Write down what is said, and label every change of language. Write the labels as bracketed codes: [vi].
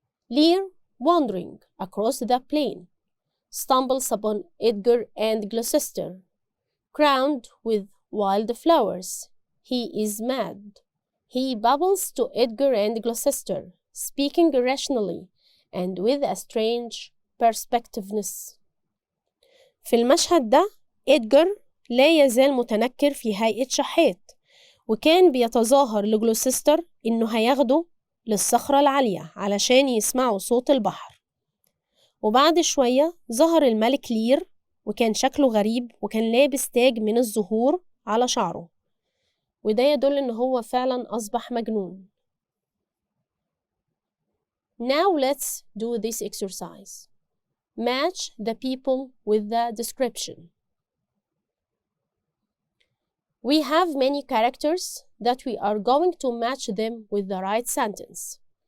[en] Lear, wandering across the plain, stumbles upon Edgar and Gloucester, crowned with wild flowers. He is mad. He babbles to Edgar and Gloucester, speaking irrationally and with a strange perspectiveness. [ar] في المشهد ده إدجار لا يزال متنكر في هيئة شحات، وكان بيتظاهر لجلوسستر إنه هياخده للصخرة العالية علشان يسمعوا صوت البحر. وبعد شوية ظهر الملك لير، وكان شكله غريب وكان لابس تاج من الزهور على شعره، وده يدل إن هو فعلا أصبح مجنون. [en] Now let's do this exercise. Match the people with the description. We have many characters that we are going to match them with the right sentence.